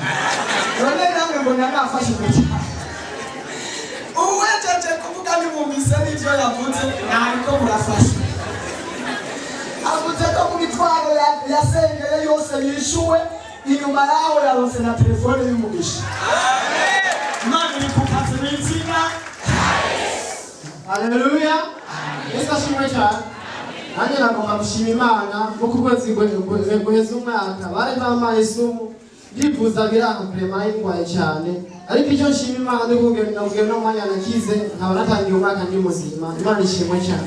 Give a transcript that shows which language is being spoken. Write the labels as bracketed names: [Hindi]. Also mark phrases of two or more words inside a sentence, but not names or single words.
[Rundi] None namwe mbona nafashijwe cyane. Uwejeje kuvuga ni mumise n'ivyo yavuze nariko murafasha. Avuze ko mu mitwaro yasengeye yose yishuwe inyuma yaho yaronse na telefone y'umugisha. Amen. Imana ikukaze n'izina. Haleluya. Yesu ashimwe cyane. nanjye nagomba gushima Imana kuko ukwezi guheza umwaka bari bamaye isumu ndifuza biranga kurema y'indwaye cyane ariko icyo nshima Imana ndikubwira no mwanya nakize nkaba natangiye umwaka ndi muzima Imana ishimwe cyane.